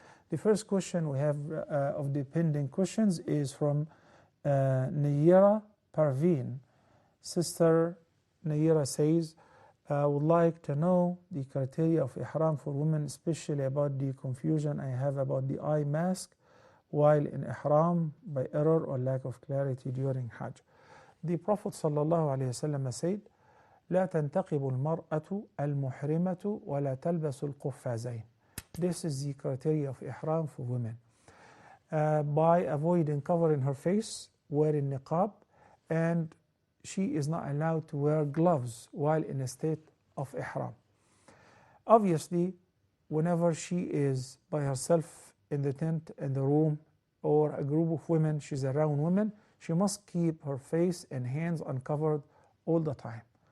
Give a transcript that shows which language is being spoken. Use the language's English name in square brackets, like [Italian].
[English] The first question we have of the pending questions is from Nayira Parveen. Sister Nayira says, I would like to know the criteria of ihram for women, especially about the confusion I have about the eye mask while in ihram by error or lack of clarity during Hajj. The Prophet ﷺ said, [Arabic] لا تنتقب المرأة المحرمة ولا تلبس القفازين. [English] This is the criteria of ihram for women. By avoiding covering her face, wearing niqab, and she is not allowed to wear gloves while in a state of ihram. Obviously, whenever she is by herself in the tent, in the room, or a group of women, she's around women, she must keep her face and hands uncovered all the time.